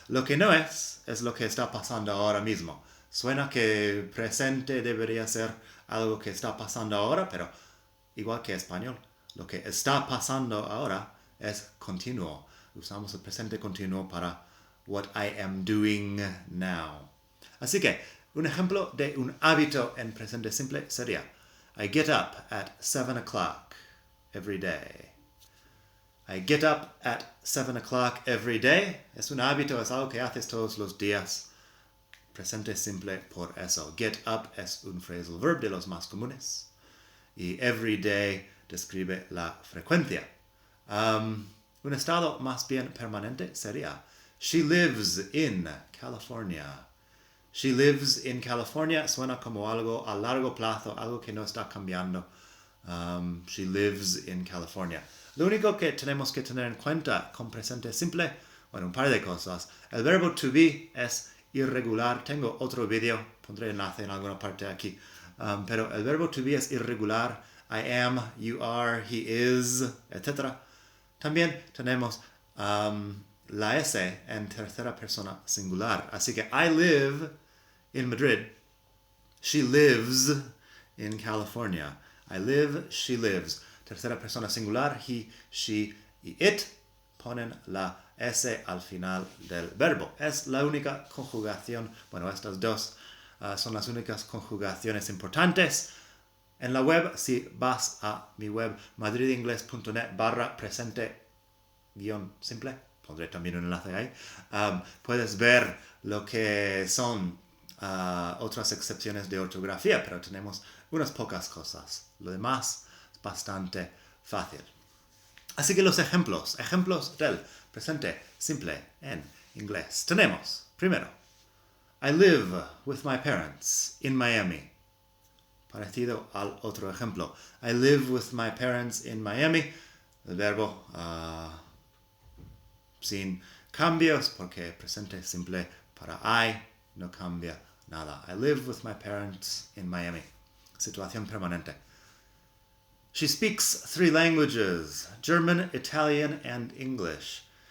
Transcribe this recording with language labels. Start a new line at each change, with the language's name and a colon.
Spanish: Lo que no es lo que está pasando ahora mismo. Suena que presente debería ser algo que está pasando ahora, pero igual que español, lo que está pasando ahora es continuo. Usamos el presente continuo para
English: what I am doing now.
Spanish: Así que un ejemplo de un hábito en presente simple sería
English: I get up at 7 o'clock every day. I get up at 7 o'clock every day.
Spanish: Es un hábito, es algo que haces todos los días. Presente simple por eso. Get up es un phrasal verb de los más comunes. Y every day describe la frecuencia. Un estado más bien permanente sería
English: She lives in California. She lives in California
Spanish: suena como algo a largo plazo, algo que no está cambiando.
English: She lives in California.
Spanish: Lo único que tenemos que tener en cuenta con presente simple, bueno, un par de cosas. El verbo to be es irregular. Tengo otro video, pondré enlace en alguna parte aquí. Pero el verbo to be es irregular.
English: I am, you are, he is,
Spanish: etc. También tenemos la S en tercera persona singular. Así que
English: I live in Madrid. She lives in California. I live, she lives.
Spanish: Tercera persona singular, he, she y it ponen la S al final del verbo. Es la única conjugación, bueno, estas dos son las únicas conjugaciones importantes. En la web, si vas a mi web madridingles.net/presente-simple, pondré también un enlace ahí, puedes ver lo que son otras excepciones de ortografía, pero tenemos unas pocas cosas. Lo demás es bastante fácil. Así que los ejemplos del presente simple en inglés. Tenemos, primero,
English: I live with my parents in Miami.
Spanish: Parecido al otro ejemplo.
English: I live with my parents in Miami.
Spanish: El verbo sin cambios porque presente simple para I no cambia nada.
English: I live with my parents in Miami.
Spanish: Situación permanente.
English: She speaks 3 languages, German, Italian, and English.